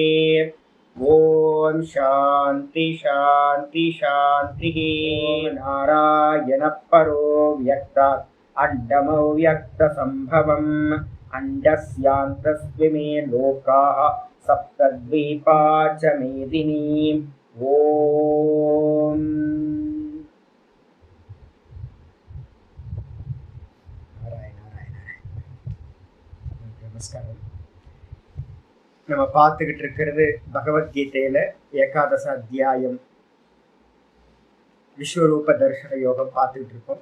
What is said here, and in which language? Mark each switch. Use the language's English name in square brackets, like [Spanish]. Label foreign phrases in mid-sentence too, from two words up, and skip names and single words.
[Sanskrit] ओम शांति शांति शांति। नारायण परो व्यक्तात् अण्डमव्यक्त संभवम् अण्डस्यान्तस्त्विमे लोकाः सप्तद्वीपा च मेदिनी। [Tamil] ओम நமஸ்காரம். நம்ம பார்த்துக்கிட்டு இருக்கிறது பகவத்கீதையில ஏகாதச அத்தியாயம் விஸ்வரூப தர்ஷன யோகம் பார்த்துக்கிட்டு இருக்கோம்.